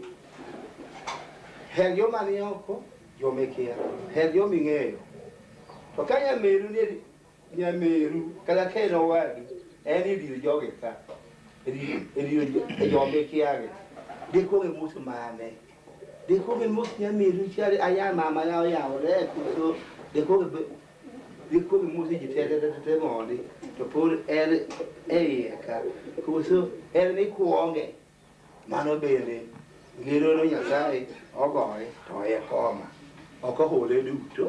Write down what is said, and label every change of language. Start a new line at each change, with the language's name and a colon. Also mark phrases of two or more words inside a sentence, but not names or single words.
Luo (Kenya and Tanzania): Her joma ni oko, joma ikia, her joma ing'eyo. To ka nyameru kata ka en owadu, en idir jogi ka, idir joma ikiagi. Deko gi mus mane, deko gi mus nyameru chari aya mama ya oyawore kuso, deko gi mus ji tete mondi, to pod en e iye ka, kuso en ni kuonge, mano bende ngero no Nyasaye ogoye to e koma, ok ohole duto.